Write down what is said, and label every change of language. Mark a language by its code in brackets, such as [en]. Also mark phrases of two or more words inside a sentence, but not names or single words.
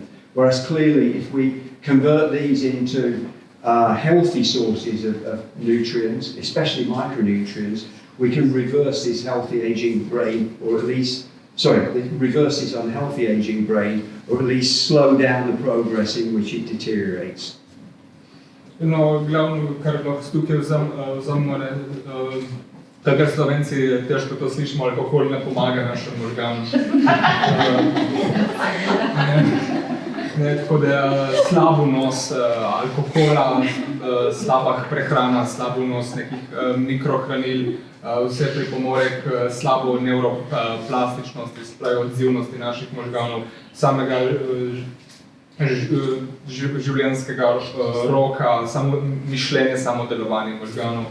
[en] Whereas clearly, if we convert these into healthy sources of nutrients, especially micronutrients, we can reverse this healthy aging brain, or at least, reverse this unhealthy aging brain, or at least slow down the progress in which it deteriorates. [sl] No, glavno, kar lahko tukaj vzamemo, takrat Slovenci težko to slišimo, alkohol ne pomaga našem organu. Tako da slab vnos alkohola, slaba prehrana, slab vnos nekih mikrohranil, vse pripomore k slabo neuroplastičnosti, se pravi odzivnosti naših možganov, samega življenjskega roka, samo mišljenje, samo delovanje možganov.